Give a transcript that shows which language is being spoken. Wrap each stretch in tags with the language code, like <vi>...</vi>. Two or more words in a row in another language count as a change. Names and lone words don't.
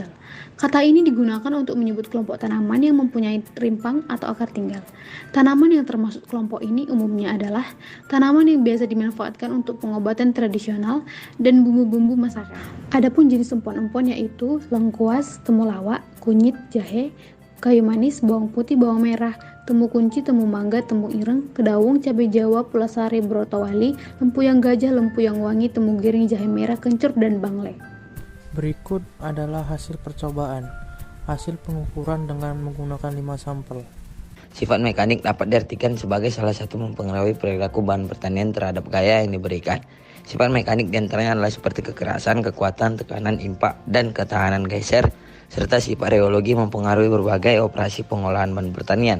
<id>Kata ini digunakan untuk menyebut kelompok tanaman yang mempunyai rimpang atau akar tinggal. Tanaman yang termasuk kelompok ini umumnya adalah tanaman yang biasa dimanfaatkan untuk pengobatan tradisional dan bumbu-bumbu masakan. Adapun jenis empon-empon yaitu lengkuas, temulawak, kunyit, jahe, kayu manis, bawang putih, bawang merah, temu kunci, temu mangga, temu ireng, kedawung, cabai jawa, pulasari, brotowali, lempuyang gajah, lempuyang wangi, temu giring, jahe merah, kencur, dan bangle. Berikut adalah hasil percobaan. Hasil pengukuran dengan menggunakan 5 sampel. Sifat mekanik dapat diartikan sebagai salah satu mempengaruhi perilaku bahan pertanian terhadap gaya yang diberikan. Sifat mekanik diantaranya adalah seperti kekerasan, kekuatan, tekanan, impak, dan ketahanan geser, serta sifat reologi mempengaruhi berbagai operasi pengolahan bahan pertanian.</id>